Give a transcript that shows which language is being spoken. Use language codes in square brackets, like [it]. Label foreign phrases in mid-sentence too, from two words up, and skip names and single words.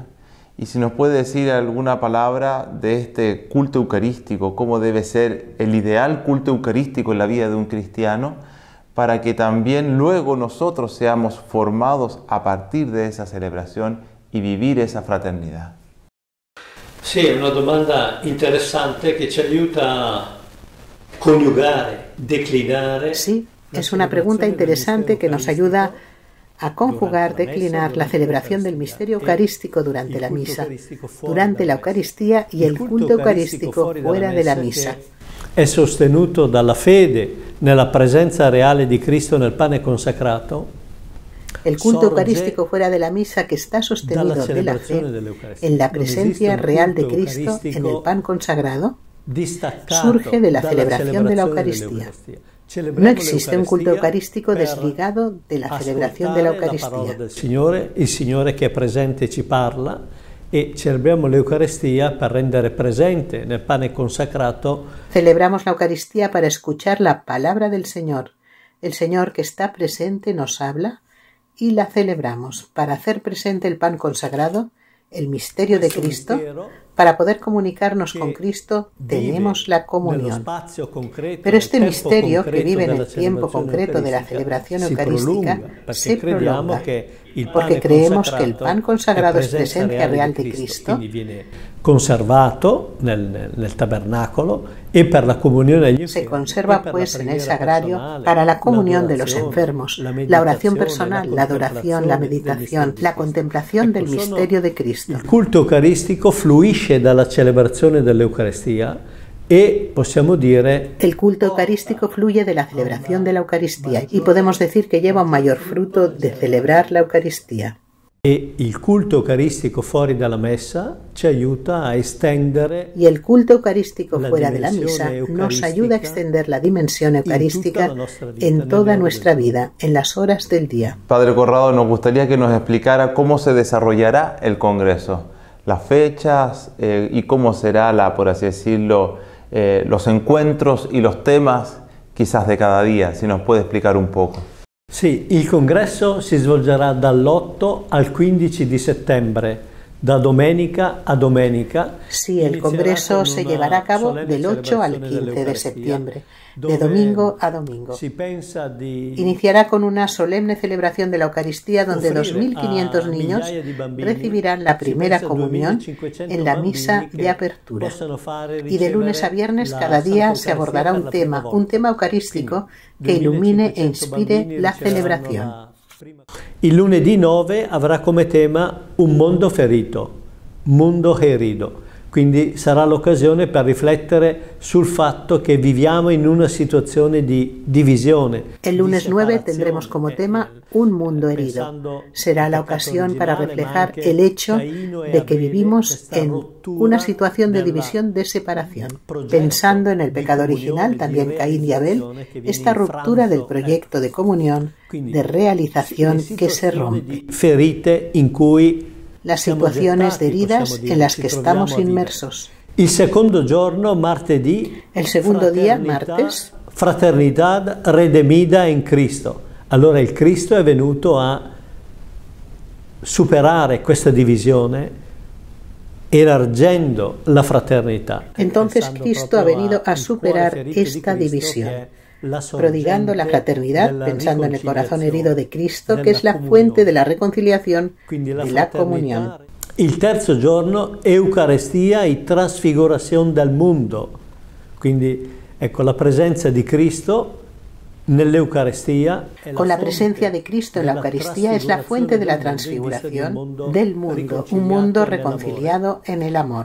[es] Y si nos puede decir alguna palabra de este culto eucarístico, cómo debe ser el ideal culto eucarístico en la vida de un cristiano, para que también luego nosotros seamos formados a partir de esa celebración y vivir esa fraternidad. Sí, [it] è una domanda interessante che ci aiuta a coniugare, declinare. [es] Sí, es una pregunta interesante que nos ayuda a conjugar, declinar la celebración del misterio eucarístico durante la misa, durante la Eucaristía y el culto eucarístico fuera de la misa. [it] È sostenuto dalla fede nella presenza reale di Cristo nel pane consacrato. [es] El culto eucarístico fuera de la misa, que está sostenido de la fe en la presencia real de Cristo en el pan consagrado, surge de la celebración de la Eucaristía. No existe un culto eucarístico desligado de la celebración de la Eucaristía. [it] Il Signore che è presente ci parla e celebriamo l'Eucaristia per rendere presente nel pane consacrato. [es] Celebramos la Eucaristía para escuchar la palabra del Señor. El Señor que está presente nos habla y la celebramos para hacer presente el pan consagrado, el misterio de Cristo. Para poder comunicarnos con Cristo tenemos la comunión. Pero este misterio, que vive en el tiempo concreto de la celebración eucarística, se prolonga, porque creemos que el pan consagrado es presencia real de Cristo. [it] Conservato nel tabernacolo e per la comunione agli [es] se conserva pues en el sagrario para la comunión de los enfermos, la oración personal, la adoración, la meditación, la contemplación del misterio de Cristo. [it] Il culto eucaristico fluisce dalla celebrazione dell'Eucaristia e possiamo dire [es] el culto eucarístico fluye de la celebración de la Eucaristía y podemos decir que lleva un mayor fruto de celebrar la Eucaristía. [it] E il culto eucaristico fuori dalla messa ci aiuta a estendere. [es] Y el culto eucarístico fuera de la misa nos ayuda a extender la dimensión eucarística en toda nuestra vida, en las horas del día. Padre Corrado, nos gustaría que nos explicara cómo se desarrollará el Congreso, las fechas y cómo será, por así decirlo, los encuentros y los temas quizás de cada día, si nos puede explicar un poco. [it] Sì, il congresso si svolgerà dall'8 al 15 di settembre, da domenica a domenica. [es] Sí, el congreso se llevará a cabo del 8 al 15 de septiembre, de domingo a domingo. Iniciará con una solemne celebración de la Eucaristía donde 2.500 niños recibirán la primera comunión en la misa de apertura. Y de lunes a viernes cada día se abordará un tema eucarístico que ilumine e inspire la celebración. [it] Il lunedì 9 avrà come tema un mondo ferito, [es] mondo herido. [it] Quindi sarà l'occasione per riflettere sul fatto che viviamo in una situazione di divisione. [es] El lunes 9 tendremos como tema un mundo herido. Será la ocasión para reflejar el hecho de que vivimos en una situación de división, de separación. Pensando en el pecado original, también Caín y Abel, esta ruptura del proyecto de comunión, de realización que se rompe. [it] Ferite in cui [es] las situaciones de heridas en las que estamos inmersos. [it] Il secondo giorno, martedì, [es] el segundo día, martes, fraternidad redemida in Cristo. [it] Allora il Cristo è venuto a superare questa divisione elargendo la fraternità. [es] Entonces Cristo ha venido a superar esta división, prodigando la fraternidad, pensando en el corazón herido de Cristo, [it] che è la fuente della reconciliazione, della comunione. Il terzo giorno, Eucaristia e trasfigurazione del mondo. Quindi, ecco, la presenza di Cristo nell'Eucaristia. [es] Con la presencia de Cristo en la Eucaristía es la fuente de la transfiguración del mundo, un mundo reconciliado en el amor.